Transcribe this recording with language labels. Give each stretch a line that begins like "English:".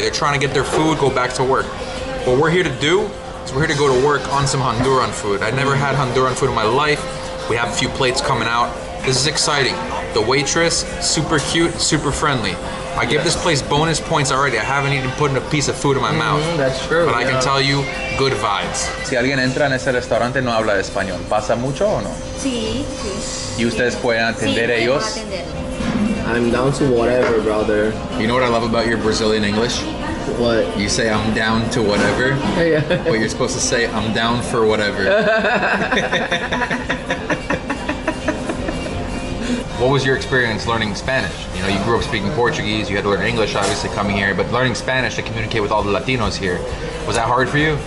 English: They're trying to get their food, go back to work. What we're here to do is we're here to go to work on some Honduran food. I've never had Honduran food in my life. We have a few plates coming out. This is exciting. The waitress, super cute, super friendly. I give this place bonus points already. I haven't even put in a piece of food in my mouth. That's true. But I can tell you, good vibes.
Spanish: Si alguien entra en ese restaurante no habla español, ¿pasa mucho o no? Sí, sí. ¿Y ustedes pueden atender Sí, ellos? podemos atender.
English: I'm down to whatever, brother. You know what I love about your Brazilian English? What? You say I'm down to whatever, Yeah. but you're supposed to say I'm down for whatever. What was your experience learning Spanish? You know, you grew up speaking Portuguese, you had to learn English obviously coming here, but learning Spanish to communicate with all the Latinos here, was that hard for you?